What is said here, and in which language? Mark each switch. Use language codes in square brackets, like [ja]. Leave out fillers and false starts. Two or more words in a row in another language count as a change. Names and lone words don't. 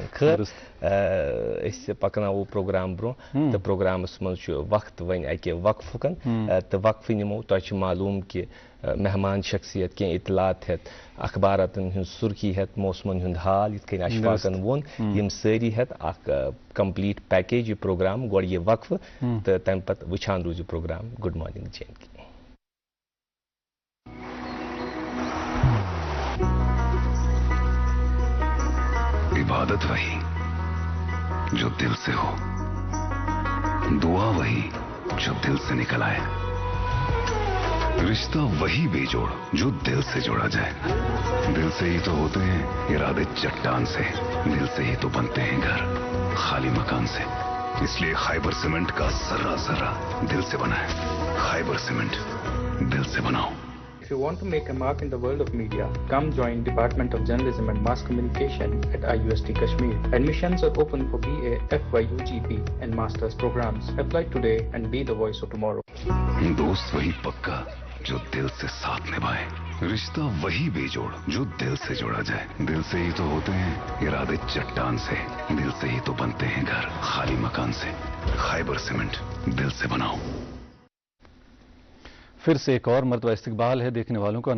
[ks] خٲر أسۍ پکناوو پروگرام برٛونٛہہ تہٕ پروگرامس منٛز چھُ وقت وۄنۍ اکہِ وقفُکن تہٕ وقفہٕ نِمو. تۄہہِ چھُ معلوٗم کہِ مہمان شخصیت کینٛہہ اطلاعات ہٮ۪تھ، اخباراتن ہٕنٛز سُرخی ہٮ۪تھ، موسمن ہُنٛد حال یِتھ کٔنۍ اشفاقن ووٚن، یِم سٲری ہٮ۪تھ اکھ [en] complete package [ks] یہِ پروگرام. گۄڈٕ یہِ وقفہٕ تہٕ تمہِ پتہٕ وٕچھان روٗزِو پروگرام گُڈ مارننگ JNK. [ur] عبادت وہی جو دل سے ہو، دعا وہی جو دل سے نکل آئے، رشتہ وہی بے جوڑ جو دل سے جوڑا جائے. دل سے ہی تو ہوتے ہیں ارادے چٹان سے، دل سے ہی تو بنتے ہیں گھر خالی مکان سے. اس لیے خیبر سیمنٹ کا ذرہ ذرہ دل سے بنا ہے. خیبر سیمنٹ، دل سے بناؤ. [en] If you want to make a mark in the world of media, come join Department of Journalism and Mass Communication at IUST Kashmir. Admissions are open for BA, FYU, GP and Masters programs. Apply today and be the voice of tomorrow. [ur] دوست وہی پکا جو دل سے ساتھ نبھائے، رشتہ وہی بے جوڑ جو دل سے جوڑا جائے. دل سے ہی تو ہوتے ہیں ارادے چٹان سے، دل سے ہی تو بنتے ہیں گھر خالی مکان سے. خیبر سیمنٹ، دل سے بناؤ. پھر سے ایک اور مرتبہ استقبال ہے دیکھنے والوں کا.